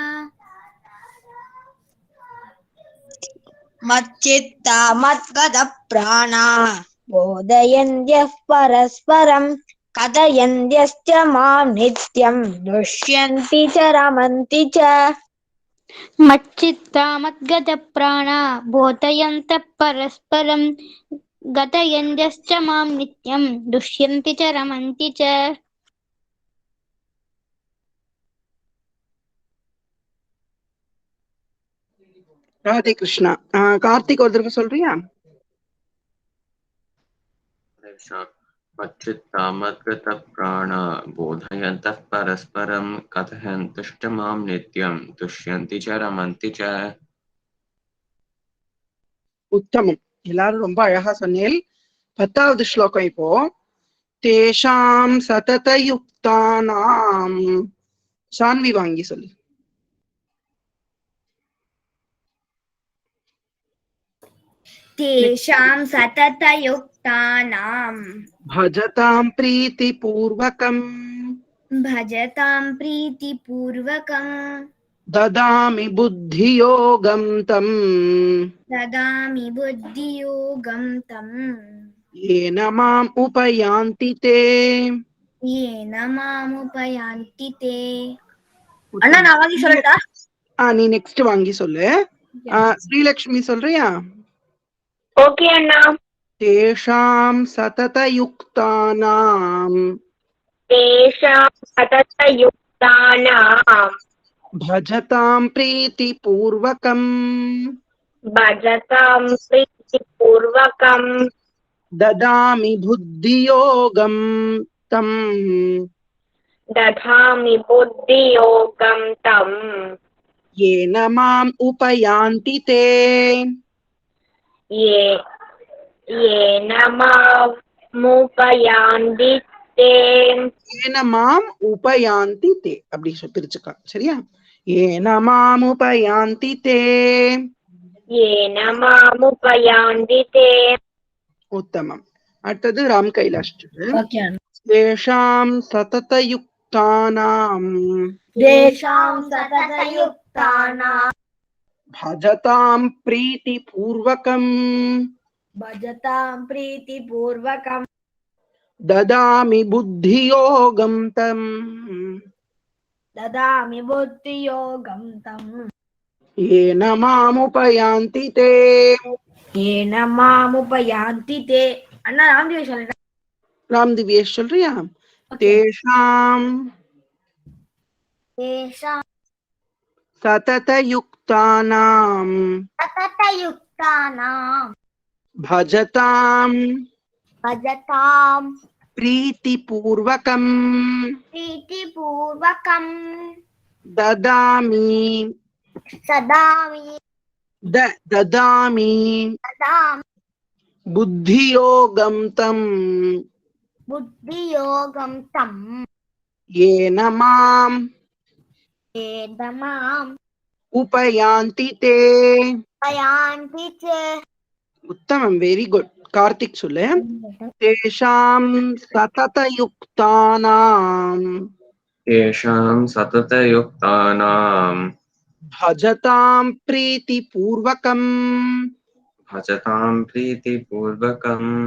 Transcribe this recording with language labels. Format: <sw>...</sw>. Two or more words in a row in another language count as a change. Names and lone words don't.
<sa>मच्चित्ता मद्गतप्राणा बोधयन्त्यः परस्परं कथयन्त्यश्च मां नित्यं दुष्यन्ति च रमन्ति च. मच्चित्ता मद्गतप्राणा बोधयन्तः परस्परं गतयन्त्यश्च मां नित्यं दुष्यन्ति च रमन्ति च.</sa> <ta>ராதே கிருஷ்ணா. கார்த்திக் ஒரு தடவை சொல்றியா?</ta> <sa>मच्चित्ता मद्गतप्राणा बोधयन्तः परस्परं कथयन्तश्च मां नित्यं तुष्यन्ति च रमन्ति च.</sa> <ta>உத்தமம். எல்லாரும் ரொம்ப அழகா சொன்னேன். 10வது ஸ்லோகம் இப்போ.</ta> <sa>तेषां सततयुक्तानाम्.</sa> <ta>சான்வி வாங்கி சொல்லு.</ta> <sa>तेषां सततयुक्तानां भजतां प्रीतिपूर्वकम् ददामि बुद्धियोगं तम् येन माम् उपयान्ति ते.</sa> <ta>அண்ணா நான் வாங்கி சொல்லட்டா? நீ நெக்ஸ்ட் வாங்கி சொல்லு. ஸ்ரீலக்ஷ்மி சொல்றியா? ஓகே அண்ணா.</ta> <sa>तेषां सततयुक्तानाम् भजतां प्रीतिपूर्वकम् ददामि बुद्धियोगं तम् येन माम् उपयान्ति ते. येन माम् उपयान्ति ते</sa> <ta>அப்படி பிரிச்சுக்கலாம். சரியா?</ta> <sa>येन माम् उपयान्ति ते. उत्तमम्. அடுத்தது ராம் கைலாஷ். तेषां सततयुक्तानाम् भजतां प्रीतिपूर्वकम् ददामि बुद्धियोगं तम् येन मामुपयान्ति ते.</sa> <ta>அண்ணா ராம்திவேஷ் சொல்லட்டா? ராம் திவ்யேஷ் சொல்றியா?</ta> <sa>तेषां सततयुक्तानाम् भजतां प्रीतिपूर्वकम् ददामि बुद्धियोगं तम् बुद्धियोगं तं येन माम् येन माम् उपयान्ति ते. उपयान्ति च उत्तमं,</sa> <en>very good.</en> <ta>कार्तिक சொல்லு.</ta> <sa>तेषां सततयुक्तानां तेषां सततयुक्तानां भजतां प्रीतिपूर्वकम् भजतां प्रीतिपूर्वकं</sa>